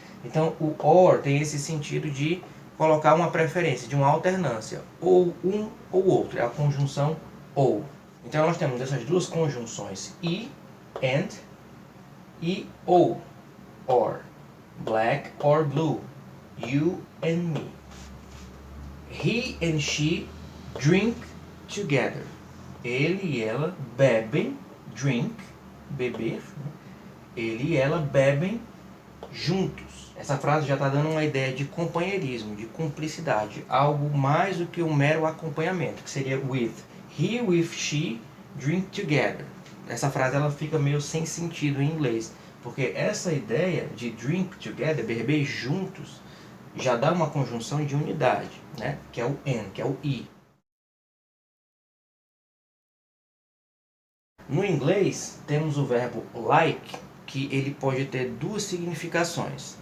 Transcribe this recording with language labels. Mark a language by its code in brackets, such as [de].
[pt] Então o or tem esse sentido de colocar uma preferência, de uma alternância, ou um ou outro, é a conjunção ou. Então nós temos essas duas conjunções e and e ou, or, [en] black or blue, you and me. He and she drink together. [pt] Ele e ela bebem, drink, beber, né? Ele e ela bebem juntos. Essa frase já está dando uma ideia de companheirismo, de cumplicidade, algo mais do que um mero acompanhamento, que seria with. [en] He with she drink together. [pt] Essa frase ela fica meio sem sentido em inglês, porque essa ideia de [en] drink together, [pt] beber juntos, já dá uma conjunção de unidade, né? Que é o and, que é o e. No inglês, temos o verbo like, que ele pode ter duas significações.